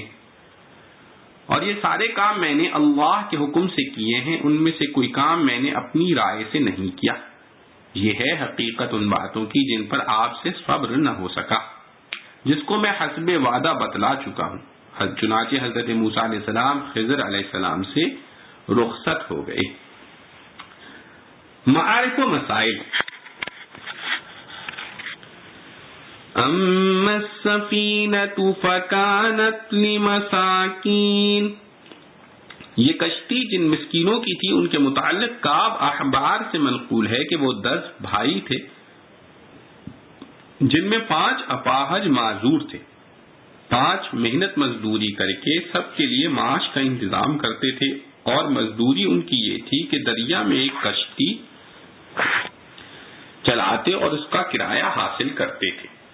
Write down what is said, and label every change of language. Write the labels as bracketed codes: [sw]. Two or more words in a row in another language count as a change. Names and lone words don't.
[ur] اور یہ سارے کام میں نے اللہ کے حکم سے کیے ہیں، ان میں سے کوئی کام میں نے اپنی رائے سے نہیں کیا۔ یہ ہے حقیقت ان باتوں کی جن پر آپ سے صبر نہ ہو سکا، جس کو میں حسب وعدہ بتلا چکا ہوں۔ چنانچہ حضرت موسیٰ [ar] علیہ السلام [ur] خضر [ar] علیہ السلام [ur] سے رخصت ہو گئے۔ معارف و مسائل۔ [ar] اما السفینۃ فکانت لمساکین، [ur] یہ کشتی جن مسکینوں کی تھی ان کے متعلق کعب احبار سے منقول ہے کہ وہ 10 بھائی تھے جن میں 5 اپاہج معذور تھے۔ 5 محنت مزدوری کر کے سب کے لیے معاش کا انتظام کرتے تھے، اور مزدوری ان کی یہ تھی کہ دریا میں ایک کشتی چلاتے اور اس کا کرایہ حاصل کرتے تھے۔